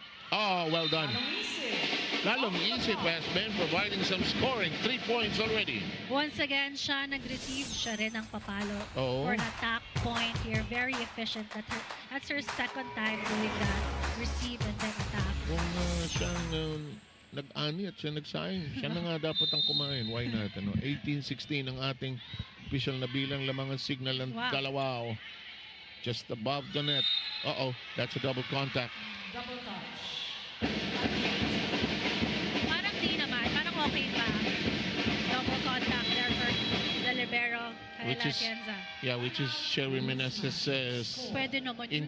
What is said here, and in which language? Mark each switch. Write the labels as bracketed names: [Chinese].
[English] Oh, well done. Lalong Isip has been providing some scoring. 3 points already. Once again, [Filipino] siya nag-receive. Siya rin ang papalo Oh. [English] for an attack point here. Very efficient. That's her second time doing that. Receive and then attack. [Filipino] Kung siyang nag-ani at siya nagsayang, siya na nga dapat ang kumain. [English] Why not? [Filipino] 18-16 ang ating official na bilang, lamang ang signal ng dalawa. [English] Just above the net. Uh-oh, that's a double contact. Double touch. [Filipino] Parang di naman. Parang okay pa. [English] Double contact there for the libero. Which is, yeah, which is Sherry Meneses' [Filipino] Pwede naman yun